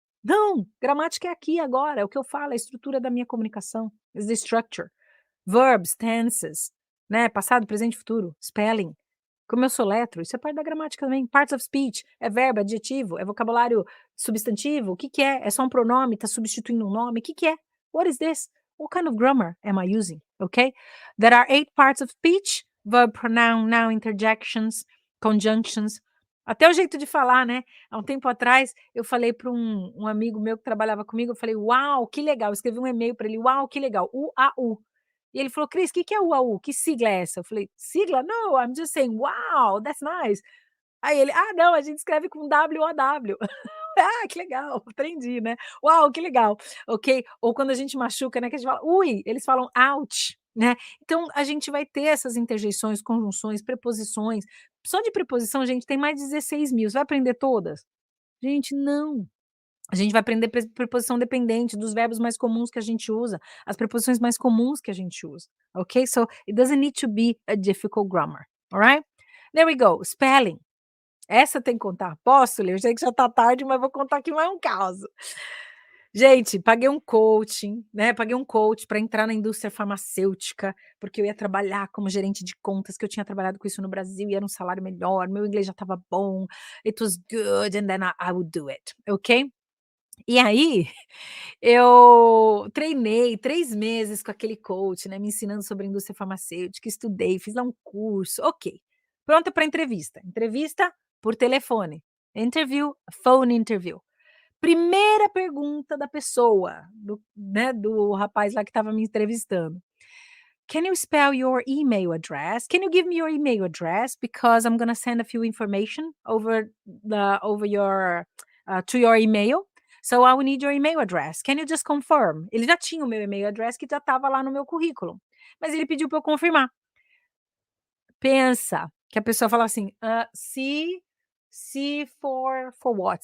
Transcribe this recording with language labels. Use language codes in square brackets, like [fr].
[pt] Não, gramática é aqui agora, é o que eu falo, é a estrutura da minha comunicação, [en] is the structure. [pt] Verbs, tenses, né, passado, presente, futuro, spelling. Como eu soletro, isso é parte da gramática também. Parts of speech, é verbo, é adjetivo, é vocabulário substantivo, o que que é? É só um pronome, está substituindo um nome, o que que é? [en] What is this? What kind of grammar am I using? Okay? There are 8 parts of speech: verb, pronoun, noun, interjections, conjunctions. [pt] Até o jeito de falar, né? Há um tempo atrás, eu falei para um amigo meu que trabalhava comigo, eu falei: "Uau, que legal!" Eu escrevi um e-mail para ele: "Uau, que legal, U-A-U". E ele falou: "Cris, que é UAU? Que sigla é essa?" Eu falei: "Sigla? [en] No, I'm just saying, wow, that's nice." [pt] Aí ele: "Ah, não, a gente escreve com W-O-W." "Ah, que legal, aprendi, né. Uau, que legal." Ok. Ou quando a gente machuca, né, que a gente fala: "Ui", eles falam: "Ouch", né. Então a gente vai ter essas interjeições, conjunções, preposições, só de preposição, gente, tem mais de 16.000. Você vai aprender todas? Gente, não. A gente vai aprender preposição dependente dos verbos mais comuns que a gente usa, as preposições mais comuns que a gente usa, ok? [en] So, it doesn't need to be a difficult grammar, alright? There we go, spelling. [pt] Essa tem que contar. Posso ler? Eu sei que já tá tarde, mas vou contar aqui mais um caso. Gente, paguei um coaching, né, paguei um coach para entrar na indústria farmacêutica, porque eu ia trabalhar como gerente de contas, que eu tinha trabalhado com isso no Brasil e era um salário melhor, meu inglês já estava bom, [en] it was good and then I would do it, ok? [pt] E aí, eu treinei 3 meses com aquele coach, né, me ensinando sobre a indústria farmacêutica, estudei, fiz lá um curso, ok. Pronta para entrevista, entrevista por telefone, interview, phone interview. Primeira pergunta da pessoa, do rapaz lá que estava me entrevistando. [en] "Can you spell your email address? Can you give me your email address? Because I'm gonna send a few information over your to your email. So I will need your email address. Can you just confirm?" [pt] Ele já tinha o meu email address que já estava lá no meu currículo, mas ele pediu para eu confirmar. Pensa, que a pessoa fala assim, [en] C for what?